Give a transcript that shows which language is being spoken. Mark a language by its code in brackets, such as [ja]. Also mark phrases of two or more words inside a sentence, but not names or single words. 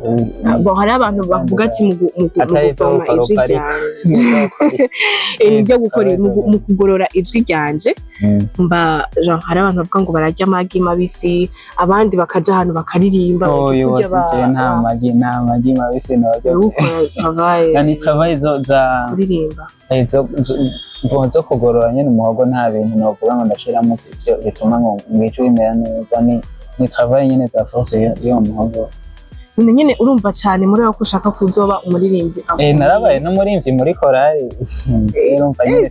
[rn] bo hari abantu bavuga ati mu gusoma ijwi ryanje ibyo gukora mu kugorora ijwi ryanje mba genre hari abantu bavuga ngo bararya amagi mabisi abandi bakaja ahantu bakaririmba nta magi mabisi n'abajya travail yani travail zo za kuririmba zo kugorora nyene umuhogo nta bintu novuga ngo ndashiramo ivyo bituma ngo mwijwi imera neza ni travail nyene za force yo muhogo nyine urumva cyane muri aho ushaka kuzoba umuririmbyi narabaye no murimvyi muri korali urumva nyine